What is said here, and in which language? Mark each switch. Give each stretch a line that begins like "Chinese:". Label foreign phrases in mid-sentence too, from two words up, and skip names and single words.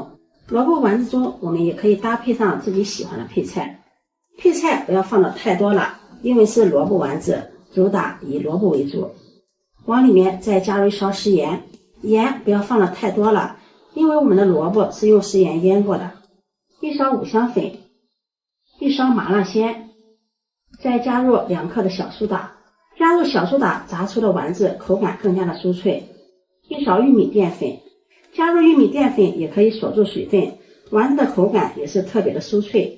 Chinese: 蘿蔔丸子中我們也可以搭配上自己喜歡的配菜，配菜不要放的太多了，因為是蘿蔔丸子，主打以蘿蔔為主。往裡面再加入1勺食鹽，鹽不要放的太多了，因為我們的蘿蔔是用食鹽醃過的。1勺五香粉，1勺麻辣鮮，再加入2克的小蘇打。加入小蘇打炸出的丸子口感更加的酥脆。1勺玉米澱粉，加入玉米澱粉也可以锁住水分，丸子的口感也是特別的酥脆。